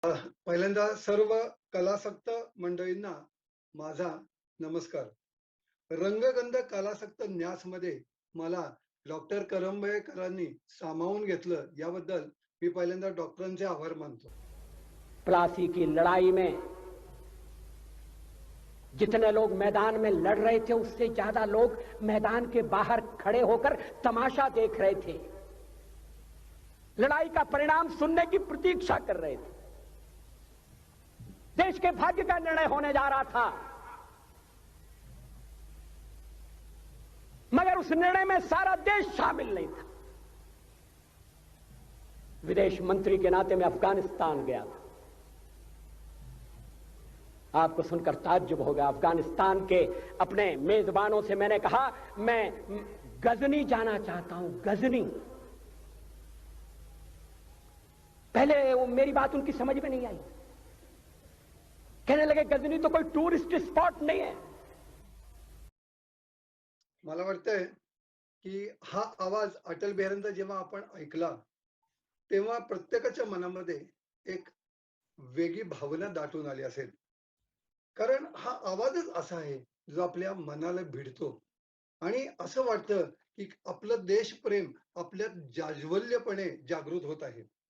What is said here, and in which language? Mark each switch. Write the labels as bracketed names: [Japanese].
[Marathi] पहिल्यांदा सर्व कलासक्त मंडळींना माझा नमस्कार. रंगगंध कलासक्त न्यासमध्ये मला डॉक्टर करंबेकरांनी सामावून घेतलं याबद्दल मी पहिल्यांदा डॉक्टरांचे आभार मानतो. [Hindi] प्लासी की लड़ाई में जितने लोग मैदान में लड़ रहे थे उससे ज्यादा लोग मैदान के बाहर खड़े होकर तमाशा देख रहे थे, लड़ाई का परिणाम सुनने की प्रतीक्षा कर रहे थे। देश के भाग्य का निर्णय होने जा रहा था, मगर उस निर्णय में सारा देश शामिल नहीं था। विदेश मंत्री के नाते मैं अफगानिस्तान गया था। आपको सुनकर ताज्जुब होगा, अफगानिस्तान के अपने मेजबानों से मैंने कहा मैं गजनी जाना चाहता हूं, गजनी। पहले वो मेरी बात उनकी समझ में नहीं आई, कहने लगे गजनी तो कोई टूरिस्ट स्पॉट नहीं है। [Marathi] मला वाटतंय की हा आवाज अटल बिहारींचा जेव्हा आपण ऐकला तेव्हा प्रत्येकाच्या मनामध्ये एक वेगळी भावना दाटून आली असेल. कारण हा आवाजच असा आहे जो आपल्या मनाला भिडतो आणि असं वाटतं की आपलं देशप्रेम आपल्यात जाज्वल्यपणे जागृत होत आहे.